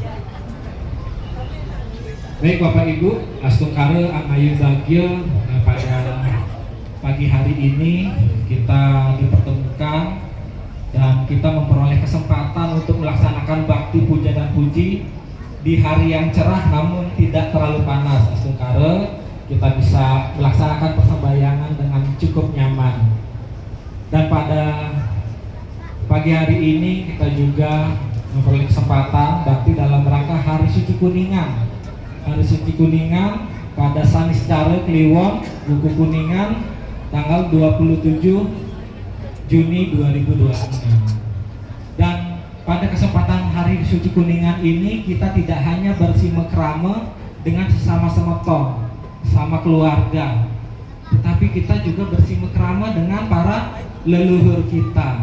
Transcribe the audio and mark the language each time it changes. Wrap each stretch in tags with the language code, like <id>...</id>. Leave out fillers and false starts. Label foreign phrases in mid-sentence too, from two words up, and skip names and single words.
<id>Baik Bapak Ibu,</id> <ban>astungkare anayu bagio</ban> <id>pada pagi hari ini kita dipertemukan dan kita memperoleh kesempatan untuk melaksanakan bakti puja dan puji di hari yang cerah namun tidak terlalu panas. Astungkare kita bisa melaksanakan persembahyangan dengan cukup nyaman. Dan pada pagi hari ini kita juga memperoleh kesempatan bakti dalam rangka Hari Suci Kuningan. Hari Suci Kuningan pada Saniscara Kliwon Buku Kuningan tanggal 27 Juni 2026. Dan pada kesempatan hari hari suci Kuningan ini kita tidak hanya bersimekrame dengan sesama-sama tong, sama keluarga, tetapi kita juga bersimekrame dengan para leluhur kita.</id>